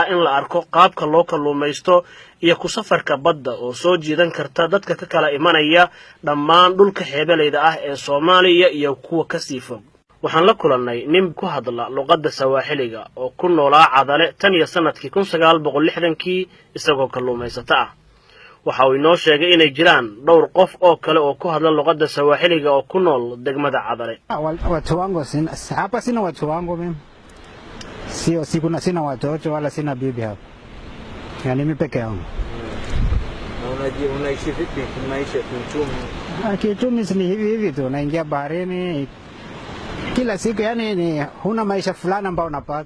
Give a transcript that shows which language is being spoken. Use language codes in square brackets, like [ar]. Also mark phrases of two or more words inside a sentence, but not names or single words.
[so] in la arko qaabka loo kalluumaysto iyo ku safarka badda oo soo jiidan karta dadka ka kala imanaya dhammaan dhulka xeebeleyda ah ee Soomaaliya iyo kuwa ka sii fog waxaan la kulannay nin ku hadla luqadda sawaaxiliga oo ku noolaa Cadale tan iyo sanadkii 1960kii isagoo kalluumaysato ah waxa uu inoo sheegay inay jiraan dhowr qof oo kale oo ku hadla luqadda sawaaxiliga oo ku nool degmada Cadale. [sw] Watu wangu hapa sina watu wangu mimi. Sina watoto wala sina bibi hapa. Yani mimi peke yangu. Unaishi vipi kimaisha kiuchumi? Kiuchumi ni hivi tu, naingia baharini kila siku, yani ni huna maisha fulani ambao unapata.